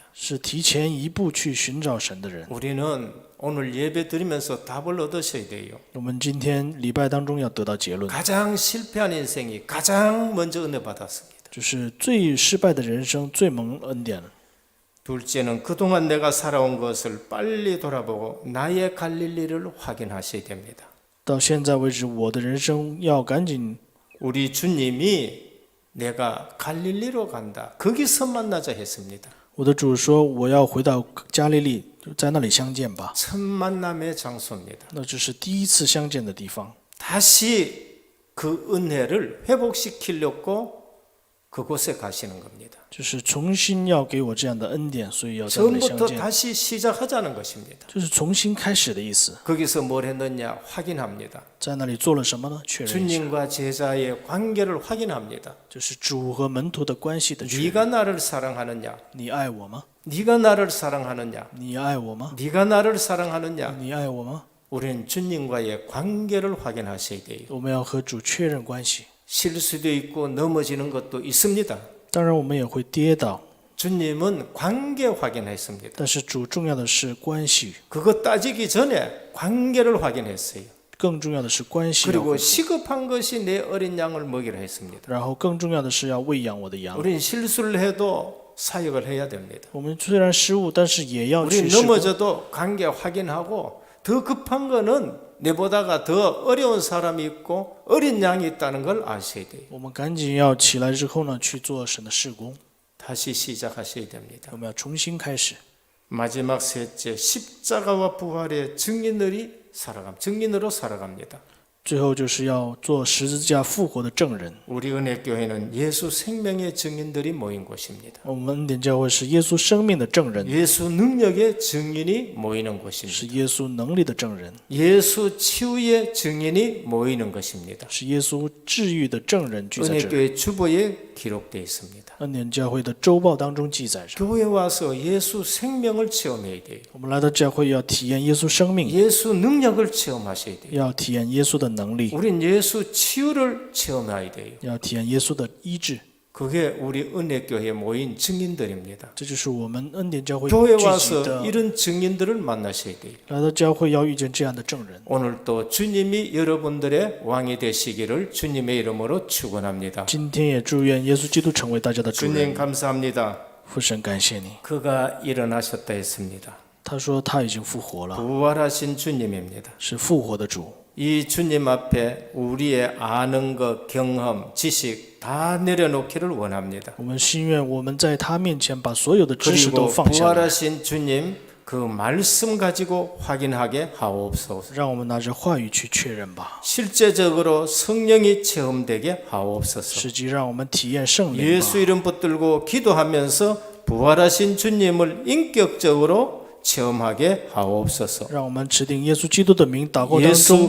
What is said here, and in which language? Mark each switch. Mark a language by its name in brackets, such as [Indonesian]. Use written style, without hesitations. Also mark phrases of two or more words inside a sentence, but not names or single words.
[Chinese] 是提前一步去寻找神的人。 [Korean] 우리는 오늘 예배 드리면서 답을 얻으셔야 돼요. [Chinese] 我们今天礼拜当中要得到结论， [Korean] 가장 실패한 인생이 가장 먼저 은혜 받았습니다. [Chinese] 就是最失败的人生最蒙恩典。 [Korean] 둘째는 그동안 내가 살아온 것을 빨리 돌아보고 나의 갈릴리를 확인하셔야 됩니다. [Chinese] 到现在为止，我的人生要赶紧， [Korean] 우리 주님이 내가 갈릴리로 간다. 거기서 만나자 했습니다. [Chinese] 我的主说我要回到加利利，就在那里相见吧。 [Korean] 첫 만남의 장소입니다. [Chinese] 那这是第一次相见的地方， [Korean] 다시 그 은혜를 회복시키려고 그곳에 가시는 겁니다. [Chinese] 就是重新要给我这样的恩典，所以要在那里相 [Korean] 처음부터 [Chinese] 见， [Korean] 다시 시작하자는 것입니다. [Chinese] 就是从新开始的意思。 [Korean] 거기서 뭘 했느냐 확인합니다. [Chinese] 在那里做了什么呢？确认一下， [Korean] 주님과 제자의 관계를 확인합니다. [Chinese] 就是主和门徒的关系的确认。 [Korean] 네가 나를 사랑하느냐? [Chinese] 你爱我吗？ [Korean] 네가 나를 사랑하느냐? [Chinese] 你爱我吗？ [Korean] 네가 나를 사랑하느냐? [Chinese] 你爱我吗？ [Korean] 우리는 주님과의 관계를 확인하셔야 돼요. [Chinese] 我们要和主确认关系。 [Korean] 실수도 있고 넘어지는 것도 있습니다. [Chinese] 当然，我们也会跌倒， [Korean] 주님은 관계 확인했습니다. [Chinese] 但是主重要的是关系， [Korean] 그거 따지기 전에 관계를 확인했어요. [Chinese] 更重要的是关系要 [Korean] 그리고 [Chinese] 恢复。 [Korean] 시급한 것이 내 어린 양을 먹이라 했습니다. [Chinese] 然后更重要的是要喂养我的羊。 [Korean] 우리는 실수를 해도 사역을 해야 됩니다. [Chinese] 我们虽然失误，但是也要 [Korean] 우리 [Chinese] 去施工。 [Korean] 넘어져도 관계 확인하고 더 급한 거는 내보다가 더 어려운 사람이 있고 어린 양이 있다는 걸 아셔야 돼요. [Chinese] 我们赶紧要起来之后呢，去做神的事工。 [Korean] 다시 시작하셔야 됩니다. [Chinese] 我们要重新开始。 [Korean] 마지막 셋째, 십자가와 부활의 증인으로 살아갑니다. [Chinese] 最后就是要做十字架复活的证人。 [Korean] 우리 은혜교회는 예수 생명의 증인들이 모인 곳입니다. [Chinese] 我们恩典教会是耶稣生命的证人， [Korean] 예수 능력의 증인이 모이는 곳입니다. [Chinese] 是耶稣能力的证人， [Korean] 예수 치유의 증인이 모이는 것입니다. [Chinese] 是耶稣治愈的证人聚在这里。 [Korean] 은혜교회 주보에 기록되어 있습니다. [Chinese] 恩典教会的周报当中记载着， [Korean] 교회 와서 예수 생명을 체험해야 돼요. [Chinese] 我们来到教会要体验耶稣生命， [Korean] 예수 능력을 체험하셔야 돼요. [Chinese] 要体验耶稣的能力， [Korean] 우린 예수 치유를 체험해야 돼요. [Chinese] 要体验耶稣的医治。 [Korean] 그게 우리 은혜교회에 모인 증인들입니다. [Chinese] 这就是我们恩典教会 [Korean] 교회 [Chinese] 聚集 [Korean] 와서 [Chinese] 的。 [Korean] 이런 증인들을 만나셔야 돼요. [Chinese] 来到教会要遇见这样的证人。 [Korean] 오늘도 주님이 여러분들의 왕이 되시기를 주님의 이름으로 축원합니다. [Chinese] 今天也祝愿耶稣基督成为大家的主 [Korean] 주님 [Chinese] 人。 [Korean] 감사합니다. [Chinese] 父神，感谢你。 [Korean] 그가 일어나셨다 했습니다. [Chinese] 他说他已经复活了， [Korean] 부활하신 주님입니다. [Chinese] 是复活的主。 [Korean] 이 주님 앞에 우리의 아는 것, 경험, 지식 다 내려놓기를 원합니다. [Chinese] 我们心愿我们在他面前把所有的知识都 [Korean] 그리고 [Chinese] 放下来， [Korean] 부활하신 주님 그 말씀 가지고 확인하게 하옵소서. [Chinese] 让我们拿着话语去确认吧， [Korean] 실제적으로 성령이 체험되게 하옵소서. [Chinese] 实际让我们体验圣灵吧。 [Korean] 예수 이름 붙들고 기도하면서 부활하신 주님을 인격적으로 체험하게 하옵소서. [Chinese] 让我们持定耶稣基督的名祷告当